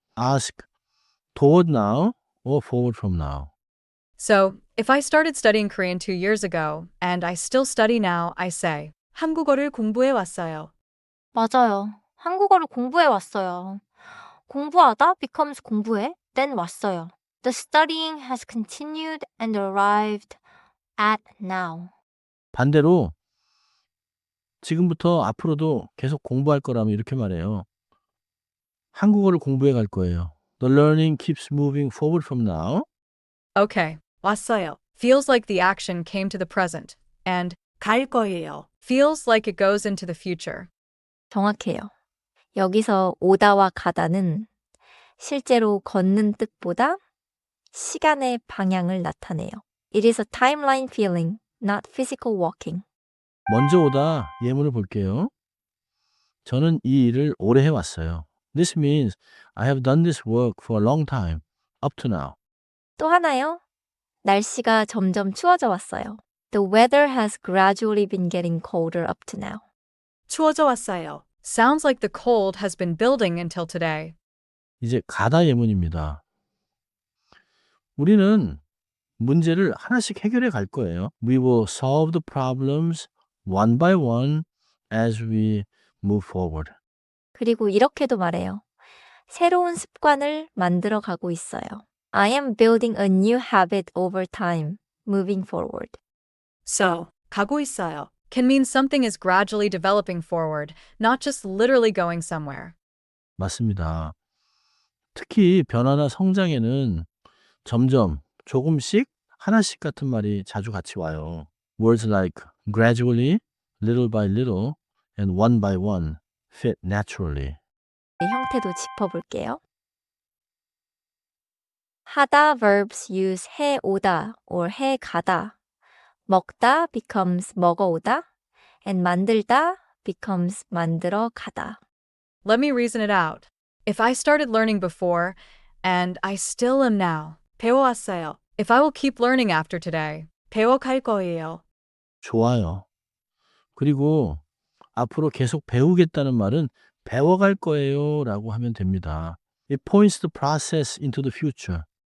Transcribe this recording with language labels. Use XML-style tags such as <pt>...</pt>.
<en>Ask toward now or forward from now. So, if I started studying Korean 2 years ago, and I still study now, I say</en> <ko>한국어를 공부해 왔어요. 맞아요. 한국어를 공부해 왔어요. 공부하다 becomes 공부해, then 왔어요.</ko> <en>The studying has continued and arrived at now.</en> <ko>반대로 지금부터 앞으로도 계속 공부할 거라면 이렇게 말해요. 한국어를 공부해 갈 거예요.</ko> <en>The learning keeps moving forward from now. Okay, 왔어요 feels like the action came to the present, and 갈 거예요 feels like it goes into the future.</en> <ko>정확해요. 여기서 오다와 가다는 실제로 걷는 뜻보다 시간의 방향을 나타내요.</ko> <en>It is a timeline feeling, not physical walking.</en> <ko>먼저 오다 예문을 볼게요. 저는 이 일을 오래 해왔어요.</ko> <en>This means I have done this work for a long time, up to now.</en> <ko>또 하나요. 날씨가 점점 추워져 왔어요.</ko> <en>The weather has gradually been getting colder up to now.</en> <ko>추워져 왔어요.</ko> <en>Sounds like the cold has been building until today.</en> <ko>이제 가다 예문입니다. 우리는 문제를 하나씩 해결해 갈 거예요.</ko> <en>We will solve the problems one by one as we move forward.</en> <ko>그리고 이렇게도 말해요. 새로운 습관을 만들어 가고 있어요.</ko> <en>I am building a new habit over time, moving forward. So, 가고 있어요 can mean something is gradually developing forward, not just literally going somewhere.</en> <ko>맞습니다. 특히 변화나 성장에는 점점, 조금씩, 하나씩 같은 말이 자주 같이 와요.</ko> <en>Words like gradually, little by little, and one by one fit naturally.</en> <ko>형태도 짚어볼게요. 하다 verbs use 해 오다 or 해 가다. 먹다 becomes 먹어오다 and 만들다 becomes 만들어 가다.</ko> <en>Let me reason it out. If I started learning before, and I still am now, 배워왔어요. If I will keep learning after today, 배워갈 거예요.</en> <ko>좋아요. 그리고 앞으로 계속 배우겠다는 말은 배워갈 거예요 라고 하면 됩니다.</ko> <en>It points the process into the future.</en>